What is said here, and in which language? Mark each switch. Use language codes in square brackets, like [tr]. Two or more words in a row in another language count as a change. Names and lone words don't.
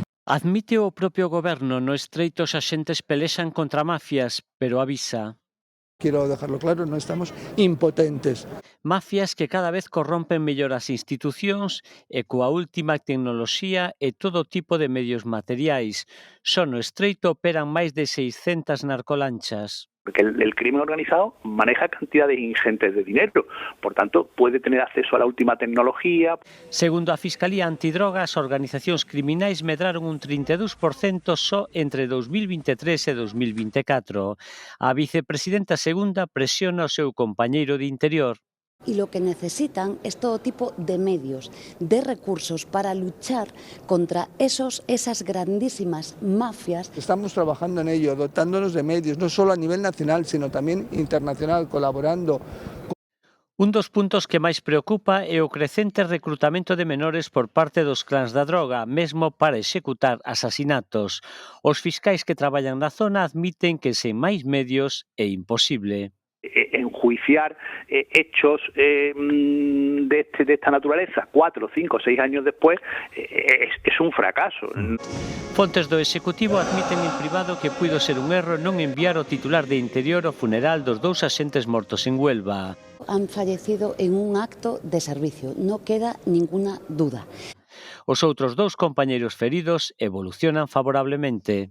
[gl] Admite o propio Goberno, no Estreito os axentes pelexan contra mafias, pero avisa. [es] Quiero dejarlo claro, no estamos impotentes. [gl] Mafias que cada vez corrompen mellor as institucións e coa última tecnoloxía e todo tipo de medios materiais. Só no Estreito operan máis de 600 narcolanchas. [es] Porque el crimen organizado maneja cantidades ingentes de dinero, por tanto puede tener acceso a la última tecnología. [gl] Segundo a Fiscalía Antidroga, as organizacións criminais medraron un 32% só entre 2023 e 2024. A vicepresidenta segunda presiona o seu compañeiro de Interior. [es] Y lo que necesitan es todo tipo de medios, de recursos para luchar contra esas grandísimas mafias. Estamos trabajando en ello, dotándonos de medios, no solo a nivel nacional, sino también internacional, colaborando. [gl] Un dos puntos que máis preocupa é o crecente recrutamento de menores por parte dos clans da droga, mesmo para executar asasinatos. Os fiscais que traballan na zona admiten que sen máis medios é imposible. [es] Enjuiciar hechos de esta naturaleza 4, 5, 6 años después es un fracaso. [gl] Fontes do Executivo admiten en privado que puido ser un erro non enviar o titular de Interior ao funeral dos 2 axentes mortos en Huelva. [es] Han fallecido en un acto de servicio, no queda ninguna duda. [gl] Os outros 2 compañeiros feridos evolucionan favorablemente.